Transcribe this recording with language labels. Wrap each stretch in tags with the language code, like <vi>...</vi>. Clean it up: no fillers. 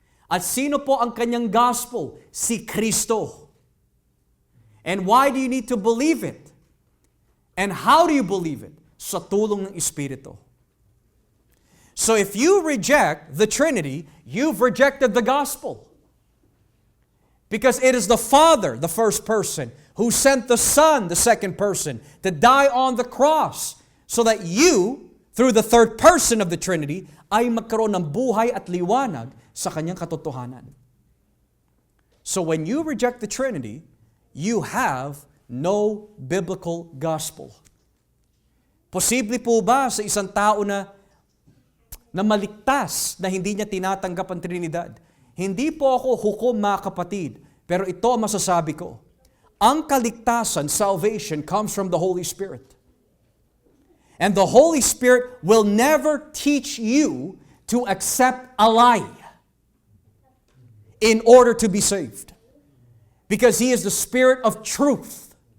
<tl>At sino po ang kanyang gospel? Si Kristo.</tl> <en>And why do you need to believe it? And how do you believe it?</en> <tl>Sa tulong ng Espiritu.</tl> <en>So if you reject the Trinity, you've rejected the gospel. Because it is the Father, the first person, who sent the Son, the second person, to die on the cross so that you, through the third person of the Trinity,</en> <tl>ay magkaroon ng buhay at liwanag sa kanyang katotohanan.</tl> <en>So when you reject the Trinity, you have no biblical gospel.</en> <tl>Posible po ba sa isang tao na maligtas na hindi niya tinatanggap ang Trinidad? Hindi po ako hukom, mga kapatid, pero ito ang masasabi ko. Ang kaligtasan,</tl> <en>salvation, comes from the Holy Spirit. And the Holy Spirit will never teach you to accept a lie in order to be saved. Because He is the Spirit of truth.</en>